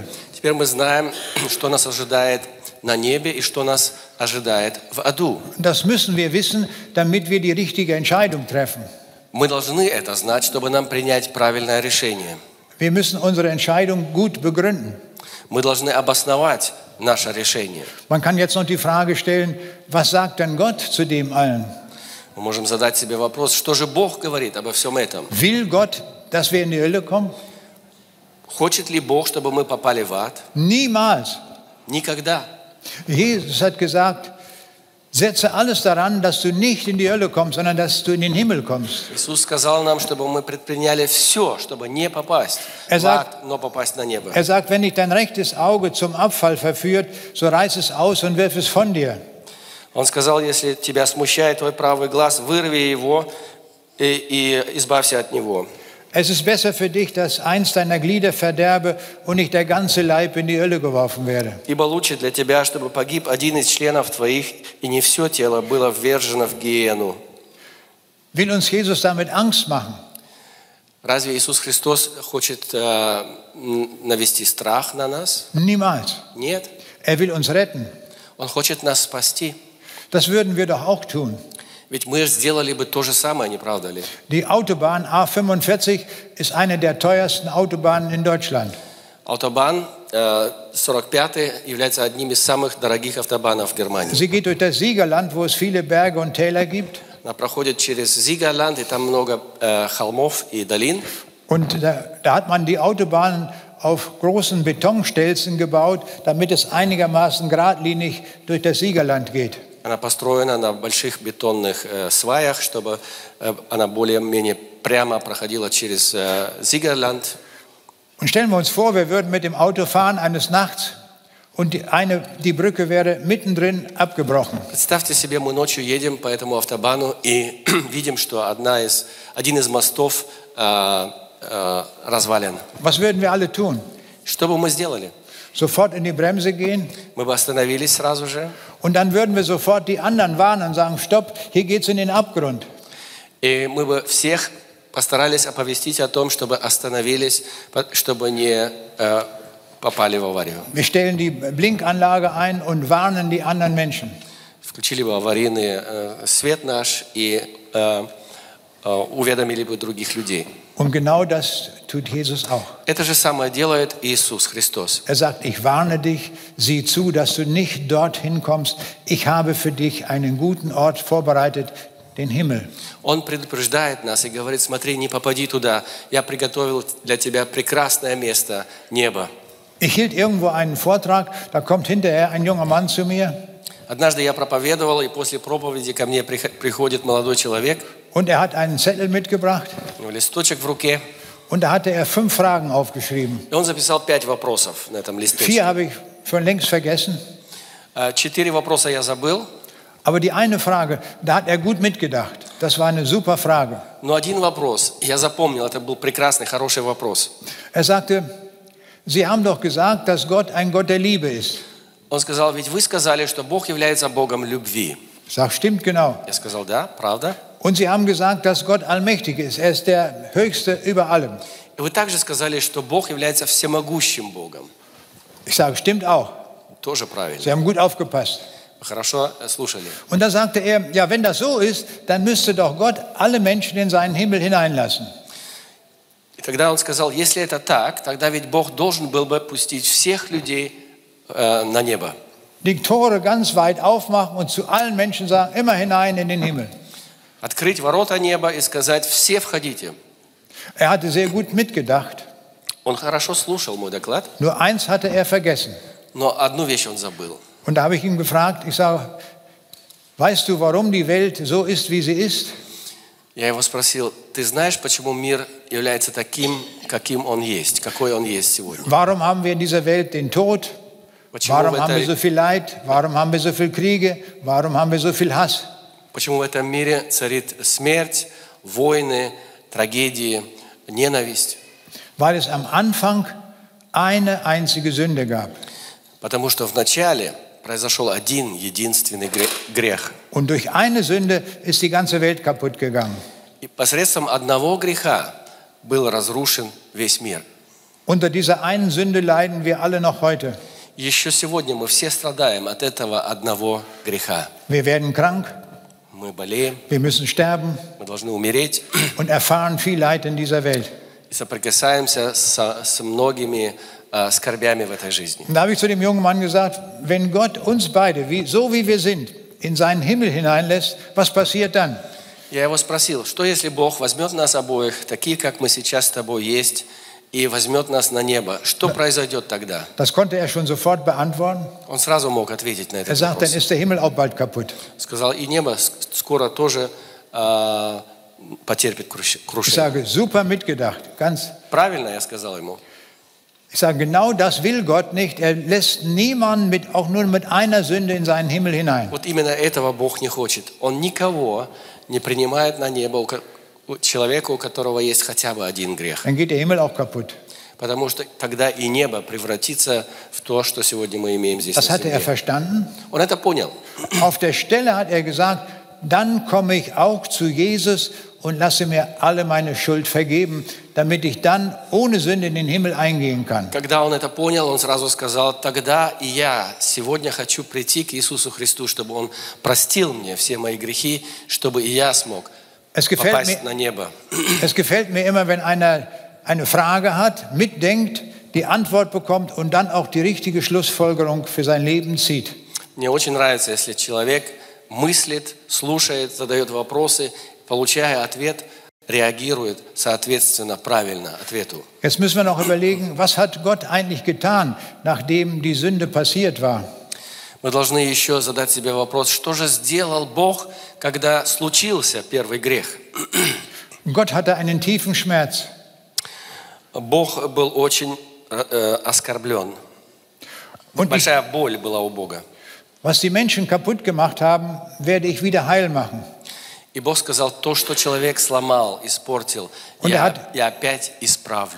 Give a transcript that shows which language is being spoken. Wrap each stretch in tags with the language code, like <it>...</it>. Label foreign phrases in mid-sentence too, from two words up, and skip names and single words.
<ru>Теперь мы знаем, что нас ожидает на небе и что нас ожидает в аду.</ru> <de>Das müssen wir wissen, damit wir die richtige Entscheidung treffen.</de> <ru>Мы должны это знать, чтобы нам принять правильное решение.</ru> <de>Wir müssen unsere Entscheidung gut begründen.</de> <ru>Мы должны обосновать наше решение.</ru> <de>Man kann jetzt noch die Frage stellen, was sagt denn Gott zu dem allen?</de> <ru>Мы можем задать себе вопрос, что же Бог говорит обо всем этом?</ru> <de>Will Gott, dass wir in die Hölle kommen?</de> <ru>Хочет ли Бог, чтобы мы попали в ад?</ru> <de>Niemals.</de> <ru>Никогда.</ru> <de>Jesus hat gesagt, setze alles daran, dass du nicht in die Hölle kommst, sondern dass du in den Himmel kommst.</de> <ru>Иисус сказал нам, чтобы мы предприняли все, чтобы не попасть в ад, но попасть на небо.</ru> <de>Er sagt, wenn dich dein rechtes Auge zum Abfall verführt, so reiß es aus und wirf es von dir.</de> <ru>Он сказал, если тебя смущает твой правый глаз, вырви его и избавься от него.</ru> <de>Es ist besser für dich, dass eins deiner Glieder verderbe und nicht der ganze Leib in die Hölle geworfen werde.</de> <ru>Ибо лучше для тебя, чтобы погиб один из членов твоих, и не все тело было ввержено в гиену.</ru> <de>Will uns Jesus damit Angst machen?</de> <ru>Разве Иисус Христос хочет навести страх на нас?</ru> <de>Niemals.</de> <ru>Нет.</ru> <de>Er will uns retten.</de> <ru>Он хочет нас спасти.</ru> <de>Das würden wir doch auch tun.</de> <ru>Ведь мы сделали бы то же самое, не правда ли?</ru> <de>Die Autobahn A45 ist eine der teuersten Autobahnen in Deutschland.</de> <ru>Автобан 45 является одним из самых дорогих автобанов в Германии.</ru> <de>Sie geht durch das Siegerland, wo es viele Berge und Täler gibt.</de> <ru>Она проходит через Зигерланд, и там много холмов и долин.</ru> <de>Und da hat man die Autobahn auf großen Betonstelzen gebaut, damit es einigermaßen geradlinig durch das Siegerland geht.</de> <ru>Она построена на больших бетонных сваях, чтобы она более-менее прямо проходила через Зигерланд.</ru> <de>Und stellen wir uns vor, wir würden mit dem Auto fahren eines Nachts und die Brücke wäre mittendrin abgebrochen.</de> <ru>Представьте себе, мы ночью едем по этому автобану и видим, что один из мостов развален.</ru> <de>Was würden wir alle tun?</de> <ru>Что бы мы сделали?</ru> <de>Sofort in die Bremse gehen?</de> <ru>Мы бы остановились сразу же.</ru> <de>Und dann würden wir sofort die anderen warnen und sagen, stopp, hier geht's in den Abgrund.</de> <ru>И мы бы всех постарались оповестить о том, чтобы остановились, чтобы не попали в аварию.</ru> <de>Wir stellen die Blinkanlage ein und warnen die anderen Menschen.</de> <ru>Включили бы аварийный свет наш и уведомили бы других людей.</ru> <de>Und genau das tut Jesus auch.</de> <ru>Это же самое делает Иисус Христос.</ru> <de>Er sagt, ich warne dich, sieh zu, dass du nicht dorthin kommst. Ich habe für dich einen guten Ort vorbereitet, den Himmel.</de> <ru>Он предупреждает нас и говорит, смотри, не попади туда. Я приготовил для тебя прекрасное место, небо.</ru> <de>Ich hielt irgendwo einen Vortrag, da kommt hinterher ein junger Mann zu mir.</de> <ru>Однажды я проповедовал, и после проповеди ко мне приходит молодой человек.</ru> <de>Und er hat einen Zettel mitgebracht.</de> <ru>У него листочек в руке.</ru> <de>Und da hatte er 5 Fragen aufgeschrieben.</de> <ru>И он записал 5 вопросов на этом листочке.</ru> <de>4 habe ich schon längst vergessen.</de> <ru>4 вопроса я забыл.</ru> <de>Aber die eine Frage, da hat er gut mitgedacht. Das war eine super Frage.</de> <ru>Но один вопрос я запомнил, это был прекрасный, хороший вопрос.</ru> <de>Er sagte, Sie haben doch gesagt, dass Gott ein Gott der Liebe ist.</de> <ru>Он сказал, ведь вы сказали, что Бог является Богом любви.</ru> <de>Ich sage, stimmt genau.</de> <ru>Я сказал, да, правда.</ru> <de>Und Sie haben gesagt, dass Gott allmächtig ist. Er ist der Höchste über allem.</de> <ru>И вы также сказали, что Бог является всемогущим Богом.</ru> <de>Ich sage, stimmt auch.</de> <ru>Тоже правильно.</ru> <de>Sie haben gut aufgepasst.</de> <ru>Вы хорошо слушали.</ru> <de>Und da sagte er, ja, wenn das so ist, dann müsste doch Gott alle Menschen in seinen Himmel hineinlassen.</de> <ru>И тогда он сказал, если это так, тогда ведь Бог должен был бы пустить всех людей на небо.</ru> <de>Die Tore ganz weit aufmachen und zu allen Menschen sagen, immer hinein in den Himmel.</de> <ru>Открыть ворота неба и сказать, все входите.</ru> <de>Er hatte sehr gut mitgedacht.</de> <ru>Он хорошо слушал мой доклад,</ru> <de>Nur eins hatte er vergessen.</de> <ru>но одну вещь он забыл.</ru> <de>Und da habe ich ihn gefragt, ich sage, weißt du, warum die Welt so ist, wie sie ist?</de> <ru>Я его спросил, ты знаешь, почему мир является таким, каким он есть, какой он есть сегодня?</ru> <de>Warum haben wir in dieser Welt den Tod? Warum haben wir so viel Leid? Warum haben wir so viel Kriege? Warum haben wir so viel Hass?</de> <ru>Почему в этом мире царит смерть, войны, трагедии, ненависть?</ru> <de>Weil es am Anfang eine einzige Sünde gab.</de> <ru>Потому что в начале произошел один единственный грех.</ru> <de>Und durch eine Sünde ist die ganze Welt kaputt gegangen.</de> <ru>И посредством одного греха был разрушен весь мир.</ru> <de>Unter dieser einen Sünde leiden wir alle noch heute.</de> <ru>Еще сегодня мы все страдаем от этого одного греха.</ru> <de>Wir werden krank,</de> <ru>Мы болеем,</ru> <de>wir müssen sterben</de> <ru>мы должны умереть</ru> <de>und erfahren viel Leid in dieser Welt.</de> <ru>и соприкасаемся с многими скорбями в этой жизни.</ru> <de>Und da habe ich zu dem jungen Mann gesagt, wenn Gott uns beide, so wie wir sind, in seinen Himmel hineinlässt, was passiert dann?</de> <ru>Я его спросил, что если Бог возьмет нас обоих, такие, как мы сейчас с тобой есть, и возьмет нас на небо, что произойдет тогда?</ru> <de>Das konnte er schon sofort beantworten.</de> <ru>Он сразу мог ответить на</ru> <de>Er</de> <ru>этот</ru> <de>sagt, dann</de> <ru>вопрос.</ru> <de>ist der Himmel auch bald kaputt.</de> <ru>Сказал, и небо скоро тоже потерпит</ru> <de>Ich</de> <ru>крушение.</ru> <de>sage, super mitgedacht. Ganz.</de> <ru>Правильно, я сказал ему.</ru> <de>Ich sage, genau das will Gott nicht. Er lässt niemanden auch nur mit einer Sünde in seinen Himmel hinein.</de> <ru>Вот именно этого Бог не хочет. Он никого не принимает на небо, человека, у которого есть хотя бы один грех.</ru> <de>Dann geht der Himmel auch kaputt.</de> <ru>Потому что тогда и небо превратится в то, что сегодня мы имеем здесь</ru> <de>Das</de> <ru>на</ru> <de>hatte er</de> <ru>земле.</ru> <de>verstanden.</de> <ru>Он это понял.</ru> <de>Auf der Stelle hat er gesagt, dann komme ich auch zu Jesus und lasse mir alle meine Schuld vergeben, damit ich dann ohne Sünde in den Himmel eingehen kann.</de> <ru>Когда он это понял, он сразу сказал, тогда и я сегодня хочу прийти к Иисусу Христу, чтобы Он простил мне все мои грехи, чтобы и я смог попасть на небо.</ru> <de>Es gefällt mir immer, wenn einer eine Frage hat, mitdenkt, die Antwort bekommt und dann auch die richtige Schlussfolgerung für sein Leben zieht.</de> <ru>Мне очень нравится, если человек мыслит, слушает, задает вопросы, получая ответ, реагирует соответственно правильно ответу.</ru> <de>Jetzt müssen wir noch überlegen, was hat Gott eigentlich getan, nachdem die Sünde passiert war?</de> <ru>Мы должны еще задать себе вопрос, что же сделал Бог, когда случился первый грех?</ru> <de>Gott hatte einen tiefen Schmerz.</de> <ru>Бог был очень оскорблен. Большая боль была у Бога.</ru> <de>Was die Menschen kaputt gemacht haben, werde ich wieder heil machen.</de> <ru>И Бог сказал, то, что человек сломал, испортил, я опять исправлю.</ru>